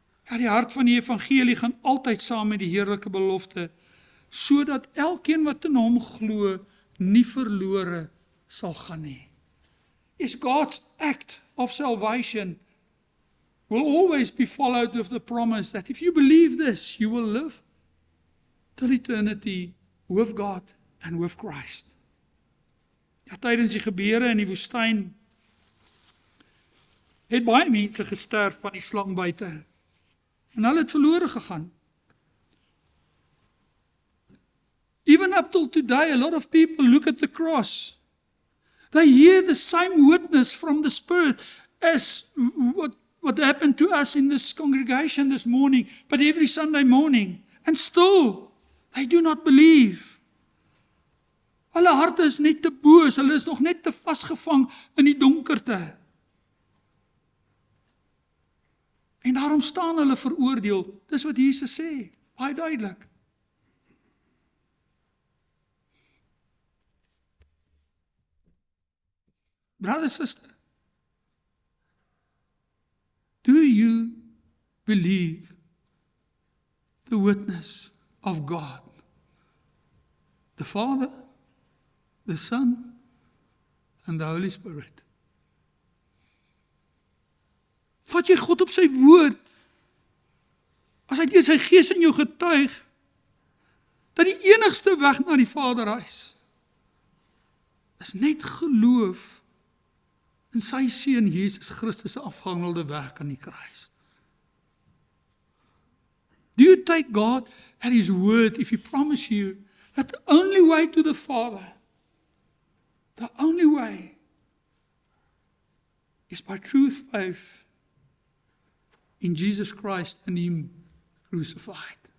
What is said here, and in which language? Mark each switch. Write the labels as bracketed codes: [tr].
[af] Ja, die hart van die evangelie gaan altyd saam met die heerlike belofte, sodat elkeen wat in hom glo, nie verlore sal gaan nie. [en] Is God's act of salvation will always be followed with the promise that if you believe this, you will live till eternity with God and with Christ. [af] Ja, tydens die gebeure in die woestyn het baie mense gesterf van die slangbyte en hulle het verlore gegaan. [en] Even up till today, a lot of people look at the cross. They hear the same witness from the Spirit as what happened to us in this congregation this morning, but every Sunday morning. And still, they do not believe. [af] Hulle harte is net te boos, hulle is nog net te vasgevang in die donkerte. En daarom staan hulle veroordeel. Dis wat Jesus sê, baie duidelik. [en] Brother, sister, do you believe the witness of God, the Father, the Son, and the Holy Spirit? [af] Vat jy God op sy woord, as hy deur sy Gees in jou getuig, dat die enigste weg na die Vaderhuis is net geloof in sy Seun Jesus Christus se afgehandelde werk aan die kruis. [en] Do you take God at His word if He promises you that the only way to the Father, the only way, is by true faith in Jesus Christ and Him crucified?